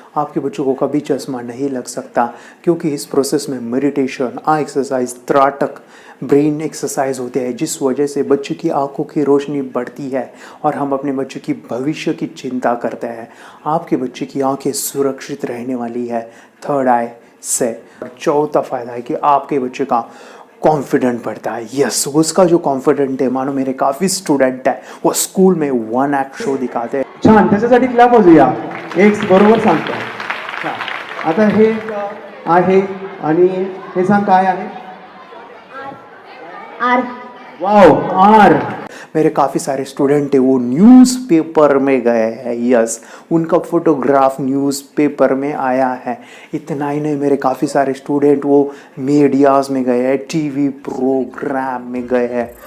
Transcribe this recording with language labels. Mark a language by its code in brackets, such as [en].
[hi] आपके बच्चों को कभी चश्मा नहीं लग सकता, क्योंकि इस प्रोसेस में मेडिटेशन, आई एक्सरसाइज, त्राटक, ब्रेन एक्सरसाइज होते हैं, जिस वजह से बच्चे की आंखों की रोशनी बढ़ती है और हम अपने बच्चे की भविष्य की चिंता करते हैं। आपके बच्चे की आंखें सुरक्षित रहने वाली है थर्ड आई से। चौथा फायदा है कि आपके बच्चे का कॉन्फिडेंट बढ़ता है। यस, उसका जो कॉन्फिडेंट है, मानो मेरे काफ़ी स्टुडंट है, वो स्कूल में 1 ॲक्ट शो दिखाते हैं। [mr] छान, त्याच्यासाठी क्लॅप वाजूया. एक बरोबर सांगतो. छान. आता हे आहे आणि हे सांग काय आहे? [en] Are. Wow, are. [hi] मेरे काफ़ी सारे स्टूडेंट है, वो न्यूज़पेपर में गए हैं। यस, उनका फोटोग्राफ न्यूज़पेपर में आया है। इतना ही नहीं, मेरे काफ़ी सारे स्टूडेंट वो मीडियाज़ में गए हैं, टीवी प्रोग्राम में गए हैं।